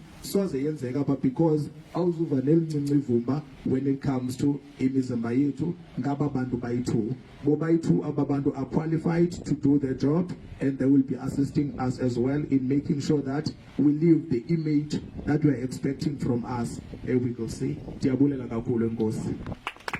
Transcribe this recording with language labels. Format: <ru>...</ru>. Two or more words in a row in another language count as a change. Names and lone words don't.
<xh>Soze yenzeka apha because awuzuva nelincinci ivumba</xh> <en>when it comes to</en> <xh>imizimba yethu ngaba bantu bayi-2. Bobayi-2 aba bantu</xh> <en>are qualified to do their job, and they will be assisting us as well in making sure that we leave the image that we are expecting from us. We will see.</en> <xh>Diabulela kakhulu enkosi.</xh>